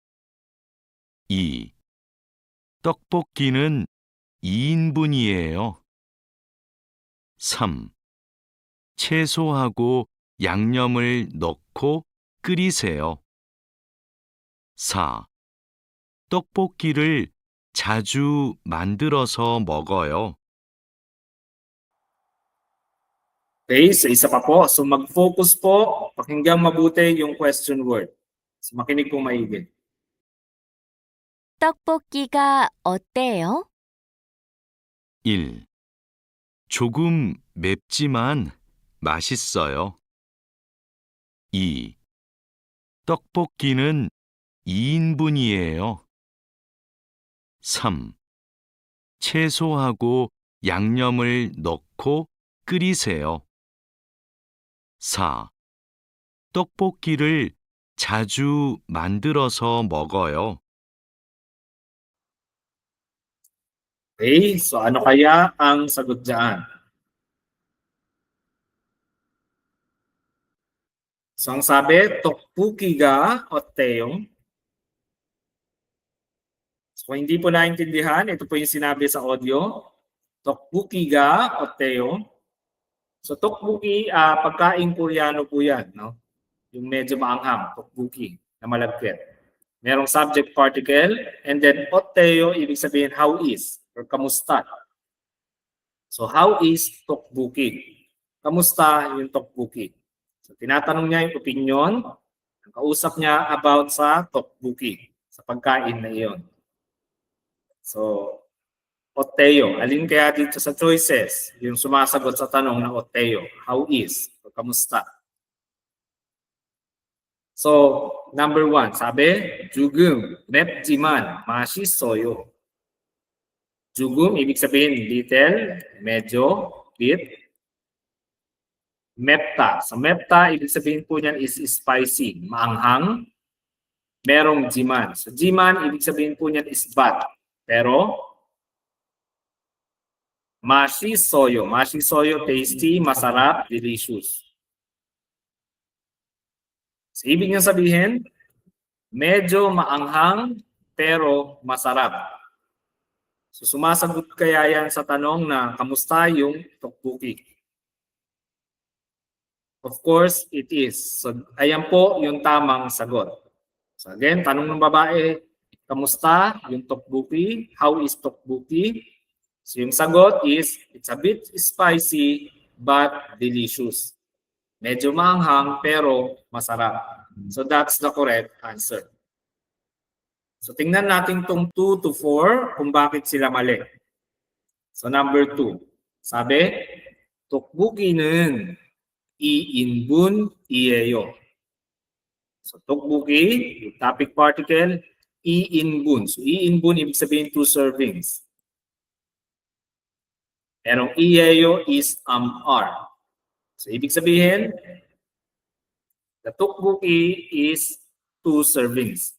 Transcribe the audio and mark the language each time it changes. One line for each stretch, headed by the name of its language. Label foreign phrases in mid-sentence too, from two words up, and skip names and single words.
Korean: 2. 떡볶이는 2인분이에요. 3. 채소하고 양념을 넣고 끓이세요. 4. 떡볶이를 자주 만들어서 먹어요.
Filipino: Okay, so isa pa po. So mag-focus po, pakinggang mabuti yung
English: question word.
Filipino: So makinig po maigi.
Korean: 떡볶이가 어때요? 1. 조금 맵지만 맛있어요. 2. 떡볶이는 2인분이에요. 3. 채소하고 양념을 넣고 끓이세요. 4. 떡볶이를 자주 만들어서 먹어요.
Filipino: Okay, so ano kaya ang sagot dyan? So ang sabi, 떡볶이가 어때요? So kung hindi po naintindihan, ito po yung sinabi sa audio. 떡볶이가 어때요? So tteokbokki, pagkain Koreano po yan, no? Yung medyo maanghang, tteokbokki, na malagkit. Merong subject particle,
English: and then
Filipino: 어때요, ibig sabihin
English: how is,
Filipino: or kamusta.
English: So how is tteokbokki?
Filipino: Kamusta yung tteokbokki? So tinatanong niya yung opinion, ang kausap niya about sa tteokbokki, sa pagkain na iyon.
Korean: So, 어때요?
Filipino: Alin kaya dito sa choices? Yung sumasagot sa tanong na 어때요?
English: How is?
Filipino: O kamusta? So, number 1, sabi,
Korean: 조금 맵지만 맛있어요. 조금,
Filipino: ibig sabihin,
English: little, medyo, bit.
Korean: 맵다. So, 맵다,
Filipino: ibig sabihin po niyan
English: is spicy,
Filipino: maanghang. Merong jiman. So, jiman, ibig sabihin po niyan
English: is bad.
Filipino: Pero,
Korean: 맛있어요. 맛있어요, tasty,
Filipino: masarap, delicious. So, ibig niya sabihin, medyo maanghang, pero masarap. So, sumasagot kaya yan sa tanong na, kamusta yung tteokbokki?
English: Of course, it is.
Filipino: So, ayan po yung tamang sagot. So, again, tanong ng babae, kamusta yung tteokbokki?
English: How is tteokbokki? So
Filipino: yung sagot
English: is, it's a bit spicy but delicious.
Filipino: Medyo maanghang pero masarap.
English: So that's the correct answer.
Filipino: So tingnan natin tong 2 to 4 kung bakit sila mali. So number 2. Sabi,
Korean: tteokbokki는 2인분이에요.
Filipino: So tteokbokki, yung topic particle, 2인분. So 2인분 ibig sabihin 2 servings. Pero iyeyo is R. So ibig sabihin,
English: the tteokbokki is 2 servings.